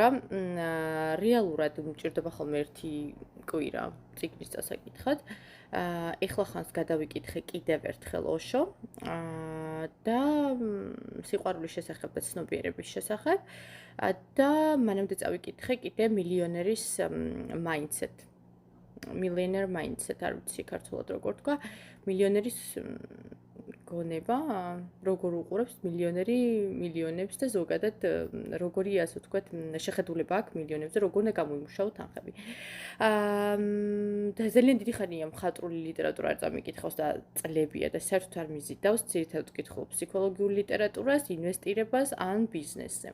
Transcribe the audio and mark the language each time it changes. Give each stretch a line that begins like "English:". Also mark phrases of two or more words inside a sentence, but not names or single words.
Georgian: რეალურად მჭირდება ხოლმე ერთი კვირა წიგნის წასაკითხად. ეხლა ხანს გადავიკითხე კიდევ ერთხელ ოშო და სიყვარულის შესახებ და ცნობიერების შესახებ და მანამდე წავიკითხე კიდე მილიონერის mindset.
English: Millionaire mindset,
Georgian: არ ვიცი ქართულად როგორ თქვა, მილიონერის გონება, როგორ უყურებს მილიონერი მილიონებს და ზოგადად როგორი ასე ვთქვათ, შეხედულება აქვს მილიონებზე, როგორ უნდა გამოიმუშაო თანხები. და ძალიან დიდი ხანია მხატვრული ლიტერატურა არ წამიკითხავს და წლებია და საერთოდ არ მიზიდავს, ძირითადად ვკითხულობ ფსიქოლოგიურ ლიტერატურას, ინვესტირებას ან ბიზნესზე.